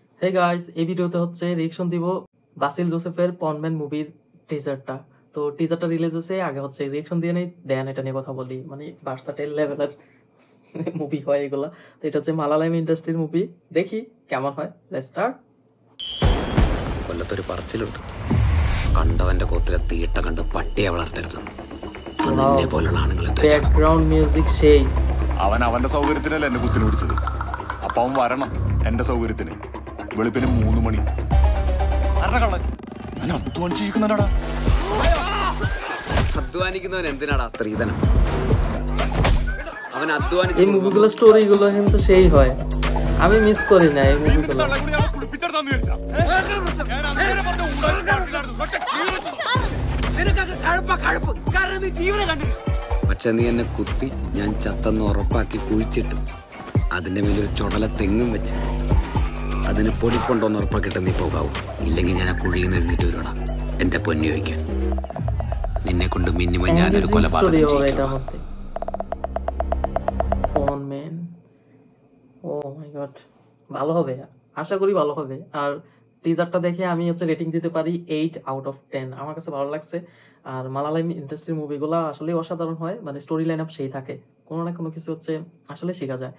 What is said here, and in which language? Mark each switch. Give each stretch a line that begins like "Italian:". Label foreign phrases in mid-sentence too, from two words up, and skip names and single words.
English: hey guys,
Bangla: এই ভিডিওতে হচ্ছে রিয়েকশন দিব বাসিল জোসেফের পনম্যান মুভির টিজারটা। তো টিজারটা রিলিজ হয়েছে, আগে হচ্ছে রিয়েকশন দিয়ে নেই, দেন এটা নিয়ে কথা বলি। মানে ভার্সাটাইল লেভেলের মুভি হয় এগুলা। তো এটা হচ্ছে মালায়ালাম ইন্ডাস্ট্রির মুভি, দেখি কেমন হয়।
English: let's start.
Malayalam: കൊല്ലത്തൊരു പറച്ചിലുണ്ട്, കണ്ടവന്റെ കൊത്തിലെ തീട്ട കണ്ട് പട്ടിയെ വളർത്തരുത്. അത് നിന്നെ പോലുള്ള ആണുങ്ങളെ
English: background music shay.
Malayalam: അവൻ അവന്റെ സൗകര്യത്തിനല്ല എന്നെ കുത്തിന് പിടിച്ചത്. അപ്പൊ അവൻ വരണം എന്റെ സൗകര്യത്തിന്. വെളുപ്പിന് 3 മണി. ഞാൻ അധ്വാനിച്ചിരിക്കുന്നടാ. അധ്വാനിക്കുന്നവൻ എന്തിനാടാ സ്ത്രീധനം? അവൻ
Bangla: এই
Malayalam: അധ്വാനിച്ച്
Bangla: মুভিগুলো স্টোরিগুলো কিন্তু সেই হয়, আমি মিস করি না এই মুভিগুলো।
Malayalam: പക്ഷെ നീ എന്നെ കുത്തി ഞാൻ ചത്തെന്ന് ഉറപ്പാക്കി കുഴിച്ചിട്ട് അതിന്റെ മേലൊരു ചുടല തെങ്ങും വെച്ച് അതിന് പൊടിക്കൊണ്ടോന്ന് ഉറപ്പാക്കിയിട്ട് നീ പോകാവൂ. ഇല്ലെങ്കിൽ ഞാൻ ആ കുഴിയിൽ നിന്ന് എഴുന്നേറ്റ് വരുവാടാ എന്റെ പൊന്നു ചോദിക്കാൻ. നിന്നെ കൊണ്ട് മിനിമം ഞാനൊരു കൊലപാതകം ചെയ്യിക്കാം.
Bangla: পনম্যান,
English: oh my god,
Bangla: ভালো হবে, আশা করি ভালো হবে। আর টিজারটা দেখে আমি হচ্ছে রেটিং দিতে পারি 8/10। আমার কাছে ভালো লাগছে। আর মালায়ালাম ইন্ডাস্ট্রির মুভিগুলা আসলে অসাধারণ হয়, মানে
English: story line up
Bangla: সেই থাকে, কোনো না কোনো কিছু হচ্ছে আসলে শেখা যায়।